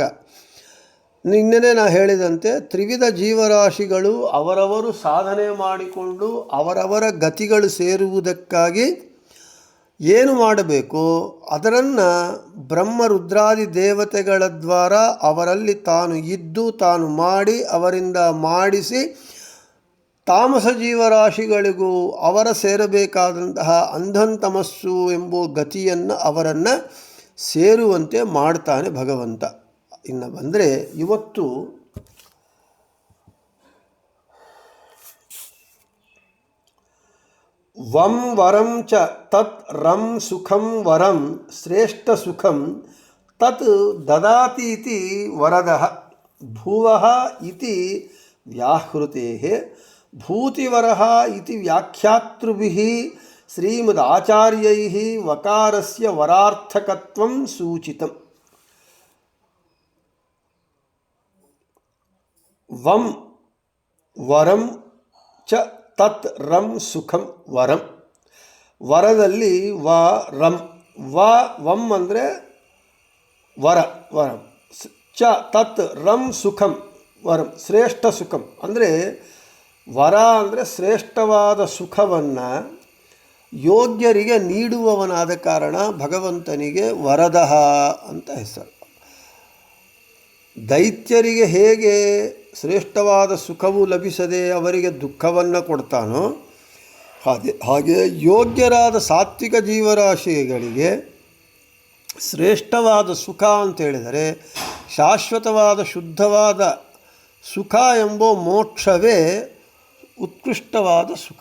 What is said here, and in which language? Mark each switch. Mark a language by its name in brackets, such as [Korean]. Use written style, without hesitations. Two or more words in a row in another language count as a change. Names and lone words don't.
[Kannada] ನಿನ್ನೆ ನಾನು ಹೇಳಿದಂತೆ ತ್ರಿವಿಧ ಜೀವರಾಶಿಗಳು ಅವರವರು ಸಾಧನೆ ಮಾಡಿಕೊಂಡು ಅವರವರ ಗತಿಗಳು ಸೇರುವುದಕ್ಕಾಗಿ ಏನು ಮಾಡಬೇಕು ಅದನ್ನು ಬ್ರಹ್ಮರುದ್ರಾದಿ ದೇವತೆಗಳ ದ್ವಾರ ಅವರಲ್ಲಿ ತಾನು ಇದ್ದು ತಾನು ಮಾಡಿ ಅವರಿಂದ ಮಾಡಿಸಿ ತಾಮಸ ಜೀವರಾಶಿಗಳಿಗೂ ಅವರ ಸೇರಬೇಕಾದಂತಹ ಅಂಧಂತಮಸ್ಸು ಎಂಬ ಗತಿಯನ್ನು ಅವರನ್ನು ಸೇರುವಂತೆ ಮಾಡ್ತಾನೆ ಭಗವಂತ. ಇನ್ನು ಬಂದರೆ ಇವತ್ತು [Sanskrit] ವಂ ವರಂ ಚ ತತ್ ರಂ ಸುಖಂ ವರಂ ಶ್ರೇಷ್ಠ ಸುಖಂ ತತ್ ದದಾತೀತಿ ವರದಃ ಭುವಃ ಇತಿ ವ್ಯಾಹೃತೇಃ ಭೂತಿವರಃ ಇತಿ ವ್ಯಾಖ್ಯಾತೃಭಿಃ ಶ್ರೀಮದಾಚಾರ್ಯೈಃ ವಕಾರಸ್ಯ ವರಾರ್ಥಕತ್ವಂ ಸೂಚಿತಂ. ವಂ ವರಂ ಚ ತತ್ ರಂ ಸುಖಂ ವರಂ. [Kannada] ವರದಲ್ಲಿ ವ ರಂ. ವಂ ಅಂದರೆ ವರ ವರಂ. [Sanskrit] ಚ ತತ್ ರಂ ಸುಖಂ ವರಂ ಶ್ರೇಷ್ಠ ಸುಖಂ. [Kannada] ಅಂದರೆ ವರ ಅಂದರೆ ಶ್ರೇಷ್ಠವಾದ ಸುಖವನ್ನು ಯೋಗ್ಯರಿಗೆ ನೀಡುವವನಾದ ಕಾರಣ ಭಗವಂತನಿಗೆ ವರದಃ ಅಂತ ಹೆಸರು. ದೈತ್ಯರಿಗೆ ಹೇಗೆ ಶ್ರೇಷ್ಠವಾದ ಸುಖವು ಲಭಿಸದೆ ಅವರಿಗೆ ದುಃಖವನ್ನು ಕೊಡ್ತಾನೋ ಹಾಗೆ ಯೋಗ್ಯರಾದ ಸಾತ್ವಿಕ ಜೀವರಾಶಿಗಳಿಗೆ ಶ್ರೇಷ್ಠವಾದ ಸುಖ ಅಂತ ಹೇಳಿದರೆ ಶಾಶ್ವತವಾದ ಶುದ್ಧವಾದ ಸುಖ ಎಂಬ ಮೋಕ್ಷವೇ ಉತ್ಕೃಷ್ಟವಾದ ಸುಖ.